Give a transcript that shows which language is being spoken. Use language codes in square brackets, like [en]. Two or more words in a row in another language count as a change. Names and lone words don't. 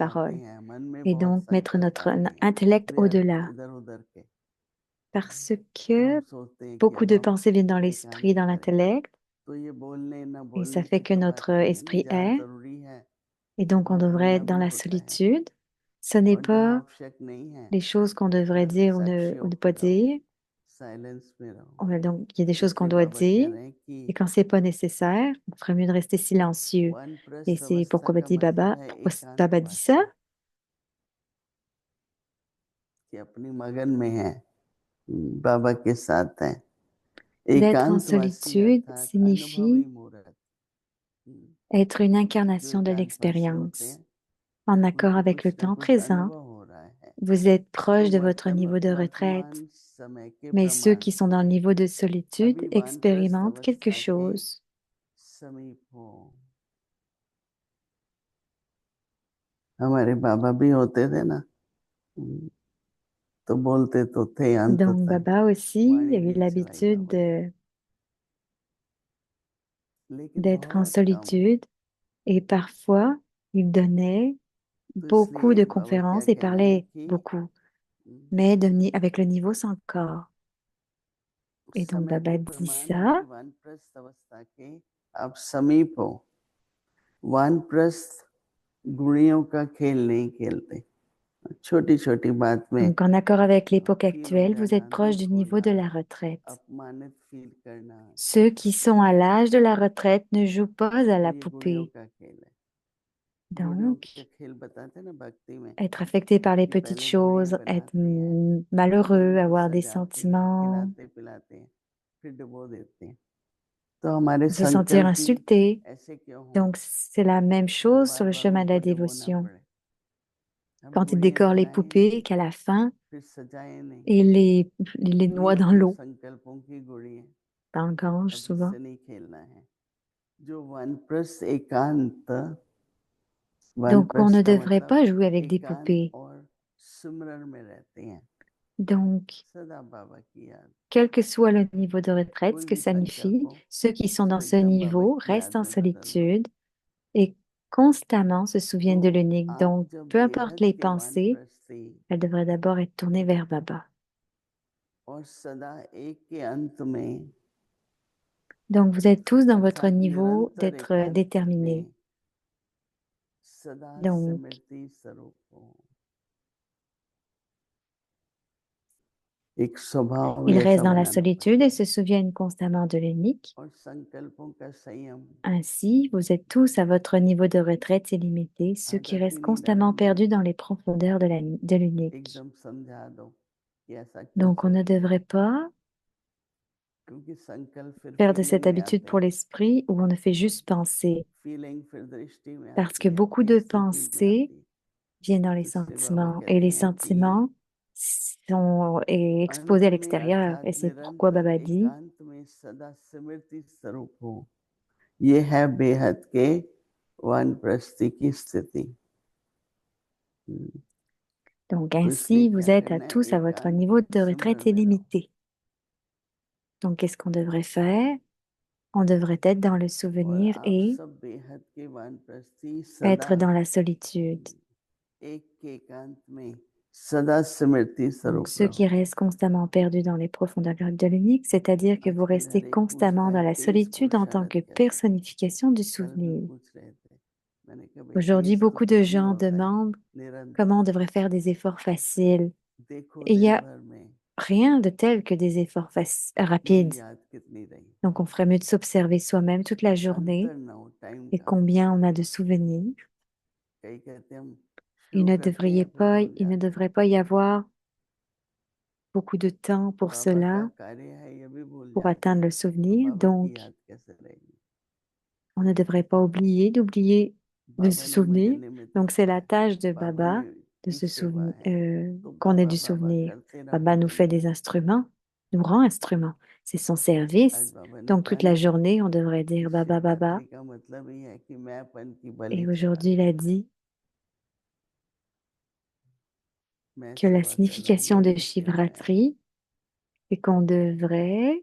[hi] संकल्प आते [fr] paroles. [hi] हैं, मन में [fr] Et [hi] बहुत [fr] donc, mettre [hi] संकल्प [fr] notre [hi] आते हैं, [fr] intellect [hi] व्यर्थ [fr] au-delà. [hi] इधर उधर के। [fr] Parce [hi] तो हम [fr] que [hi] सोचते हैं कि [fr] beaucoup [hi] अब [fr] de [hi] हम [fr] pensées viennent dans l'esprit, [hi] एकांत [fr] dans [hi] करें, [fr] l'intellect, [hi] तो ये बोलने ना [fr] et ça [hi] बोलने [fr] fait [hi] की [fr] que [hi] तो बात [fr] notre [hi] नहीं है ना, [fr] esprit [hi] जहाँ [fr] est, [hi] जरूरी है [fr] et donc on [hi] वहाँ [fr] devrait [hi] बोलना [fr] être dans [hi] भी [fr] la [hi] होता है, [fr] solitude. Ce n'est [hi] और जहाँ [fr] pas [hi] आवश्यक नहीं है [fr] les choses qu'on devrait [hi] वहाँ [fr] dire [hi] साक्षी [fr] ou ne [hi] होके [fr] pas [hi] रहो, [fr] dire. [hi] साइलेंस में रहो। [fr] Donc, il y a des choses qu'on [hi] इसलिए [fr] doit [hi] बाबा कह [fr] dire, [hi] रहे हैं [fr] et [hi] कि [fr] quand c'est pas nécessaire, il ferait mieux de rester silencieux. Et [hi] वानप्रस्थ [fr] c'est [hi] अवस्था [fr] pourquoi [hi] का मतलब है [fr] Pourquoi Baba dit ça? [hi] एकांतवासी, कि अपनी मगन में है, बाबा के साथ है। [fr] D'être en [hi] एकांतवासी [fr] solitude [hi] अर्थात [fr] signifie [hi] अनुभवी मूर्त, [fr] être une [hi] जो [fr] incarnation de [hi] एकांतवासी होते [fr] l'expérience. [hi] हैं [fr] En accord [hi] उनको [fr] avec le [hi] कुछ ना [fr] temps [hi] कुछ [fr] présent, [hi] अनुभव हो रहा है, [fr] vous êtes [hi] तो [fr] proche de votre niveau de retraite. [hi] वर्तमान समय के [fr] Mais ceux [hi] प्रमाण [fr] qui sont dans le niveau de solitude [hi] अभी वानप्रस्थ [fr] expérimentent quelque [hi] अवस्था के [fr] chose. [hi] समीप हो। हमारे बाबा भी होते थे ना, तो बोलते तो थे अंत [fr] Donc [hi] तक, [fr] Baba aussi [hi] वाणी [fr] a eu [hi] भी चलाई [fr] l'habitude [hi] बाबा ने, लेकिन [fr] d'être en [hi] बहुत कम। [fr] solitude et parfois il donnait [hi] तो [fr] beaucoup [hi] इसलिए [fr] de [hi] बाबा क्या [fr] conférences et [hi] कहना है [fr] parlait [hi] कि [fr] beaucoup, mais avec le niveau sans corps. [hi] उस [fr] Et donc [hi] समय [fr] Baba [hi] के [fr] dit [hi] प्रमाण है [fr] ça. [hi] कि वानप्रस्थ अवस्था के आप समीप हो। वानप्रस्थ गुणियों का खेल नहीं खेलते, छोटी छोटी बात में [fr] Donc en accord avec l'époque [hi] फील हो [fr] actuelle, vous êtes [hi] जाना, [fr] proche du [hi] दुख [fr] niveau [hi] होना, [fr] de la retraite. [hi] अपमानित फील करना, [fr] Ceux qui sont à l'âge de la retraite ne jouent pas à la [hi] ये गुणियों [fr] poupée. [hi] का खेल है। गुणियों का [fr] Donc, [hi] खेल बताते हैं ना भक्ति में, [fr] être affecté par les [hi] कि [fr] petites [hi] पहले गुड़ियां [fr] choses, être [hi] बनाते हैं, फिर [fr] malheureux, [hi] उनको [fr] avoir des [hi] सजाते हैं, [fr] sentiments, [hi] खिलाते पिलाते हैं, फिर डुबो देते हैं। तो हमारे [fr] se sentir [hi] संकल्प भी [fr] insulté. [hi] ऐसे क्यों हों [fr] Donc, c'est la même [hi] कि [fr] chose sur [hi] बार [fr] le [hi] बार [fr] chemin de la [hi] उनको डुबोना [fr] dévotion. [hi] पड़े। हम [fr] Quand il [hi] गुड़ियां [fr] décore les [hi] बनाएं, [fr] poupées, qu'à la fin, [hi] फिर सजाएं नहीं, [fr] il les noie [hi] ये [fr] dans [hi] तो [fr] l'eau, [hi] संकल्पों की गुड़ी है, [fr] dans le gange [hi] अब [fr] souvent. [hi] इससे नहीं खेलना है। जो वानप्रस्थ एकांत, [fr] Donc, on ne [hi] वानप्रस्थ का [fr] devrait [hi] मतलब [fr] pas jouer avec des [hi] एकांत [fr] poupées. [hi] और सिमरन में रहते हैं, [fr] Donc, [hi] सदा बाबा की याद, [fr] quel que soit le niveau de retraite, [hi] कोई [fr] ce que [hi] भी [fr] ça [hi] संकल्प [fr] signifie, [hi] हो [fr] ceux qui sont [hi] उसको [fr] dans ce [hi] एकदम बाबा [fr] niveau [hi] की [fr] restent [hi] याद [fr] en [hi] में बदल दो। [fr] solitude et constamment se [hi] तो [fr] souviennent de l'unique. [hi] आप [fr] Donc, [hi] जब [fr] peu importe [hi] बेहद [fr] les [hi] के [fr] pensées, [hi] वानप्रस्थी [fr] elles devraient d'abord être tournées vers Baba. [hi] और सदा एक के अंत में, [fr] Donc, vous êtes tous dans votre [hi] अर्थात [fr] niveau [hi] निरंतर [fr] d'être [hi] एकांत [fr] déterminés. [hi] में सदा [fr] Donc, [hi] स्मृति स्वरूप हो। एक स्वभाव [fr] ils [hi] भी [fr] restent [hi] ऐसा [fr] dans la [hi] बनाना [fr] solitude et [hi] पड़ेगा, [fr] se souviennent constamment de l'unique. [hi] और संकल्पों का संयम। [fr] Ainsi, vous êtes tous à votre niveau de retraite illimité, ceux qui restent [hi] अटक नहीं [fr] constamment [hi] डालना, [fr] perdus dans les profondeurs de l'unique. [hi] एकदम समझा दो कि ऐसा क्यों [fr] Donc, on ne [hi] सोचते हो, [fr] devrait pas [hi] क्योंकि संकल्प फिर [fr] faire de [hi] फीलिंग [fr] cette [hi] में [fr] habitude [hi] आते [fr] pour [hi] हैं, [fr] l'esprit où on ne fait juste penser, [hi] फीलिंग फिर दृष्टि में [fr] parce [hi] आती [fr] que [hi] है, [fr] beaucoup [hi] फिर [fr] de [hi] स्थिति में [fr] pensées [hi] आती है। [fr] viennent dans les [hi] तो इसलिए बाबा [fr] sentiments et [hi] कहते [fr] les [hi] हैं कि [fr] sentiments sont exposés [hi] अंत [fr] à [hi] में [fr] l'extérieur. [hi] अर्थात [fr] Et c'est pourquoi [hi] निरंतर [fr] Baba dit, [hi] एकांत में सदा स्मृति स्वरूप हो, ये है बेहद के वानप्रस्थी की स्थिति। [fr] donc [hi] तो इसलिए [fr] ainsi, vous [hi] क्या [fr] êtes à [hi] करना है, [fr] tous à votre [hi] एकांत [fr] niveau de [hi] सिमरन [fr] retraite [hi] में रहो। [fr] illimité. Donc, qu'est-ce qu'on devrait faire? On devrait être dans le [hi] और [fr] souvenir [hi] आप [fr] et [hi] सब बेहद के वानप्रस्थी [fr] être [hi] सदा [fr] dans la solitude. [hi] एक के एकांत में सदा स्मृति [fr] Donc, [hi] स्वरूप [fr] ceux qui [hi] रहो। [fr] restent constamment perdus dans les profondeurs de l'unique, c'est-à-dire que vous [hi] आजकल [fr] restez [hi] हर एक पूछता [fr] constamment [hi] है [fr] dans la [hi] तेज [fr] solitude en tant [hi] पुरुषार्थ [fr] que [hi] कैसे करें, [fr] personnification du [hi] कल भी [fr] souvenir. [hi] पूछ रहे थे, मैंने कहा भाई [fr] Aujourd'hui, [hi] तेज तो [fr] beaucoup de [hi] कुछ नहीं [fr] gens [hi] होता है, [fr] demandent comment on [hi] निरंतर [fr] devrait faire des efforts faciles. [hi] देखो [fr] Et il n'y [hi] दिन [fr] a [hi] भर में [fr] rien de tel que des efforts [hi] मेरी [fr] rapides. [hi] याद कितनी रही, [fr] Donc, on ferait mieux de s'observer soi-même toute la journée [hi] अंतर ना हो टाइम [fr] et [hi] का। [fr] combien on a de souvenirs. [hi] कई कहते हैं हम [fr] Il [hi] शुरू [fr] ne [hi] करते [fr] devrait [hi] हैं फिर [fr] pas, [hi] भूल [fr] il ne [hi] जाते हैं, [fr] devrait pas y avoir beaucoup de temps pour [hi] बाबा का [fr] cela, [hi] कार्य है ये भी भूल [fr] pour [hi] जाते [fr] atteindre [hi] हैं, [fr] le [hi] तो [fr] souvenir. [hi] बाबा की [fr] Donc, [hi] याद कैसे रहेगी। [fr] on ne devrait pas d'oublier de [hi] बाबा [fr] se [hi] ने मुझे [fr] souvenir. [hi] निमित्त [fr] Donc, c'est [hi] किया [fr] la [hi] है, [fr] tâche de [hi] बाबा [fr] Baba [hi] में [fr] de [hi] की [fr] se [hi] सेवा [fr] souvenir, [hi] है, तो [fr] qu'on ait [hi] बाबा [fr] du [hi] बाबा [fr] souvenir. [hi] करते [fr] Baba [hi] रहो [fr] nous [hi] दिन [fr] fait des [hi] भर। [fr] instruments, nous rend instruments. C'est son [hi] आज [fr] service. [hi] बाबा ने [fr] Donc, toute [hi] कहा [fr] la [hi] ना [fr] journée, on devrait [hi] कि [fr] dire Baba, Baba. [hi] शिवरात्रि का मतलब ही है कि मैंपन की [fr] Et [hi] बलि [fr] aujourd'hui, il [hi] चढ़ाना, [fr] a dit [hi] मैं [fr] que la [hi] सेवा कर रहा हूँ, [fr] signification de [hi] मेरी सेवा है। [fr] Shivratri est qu'on devrait,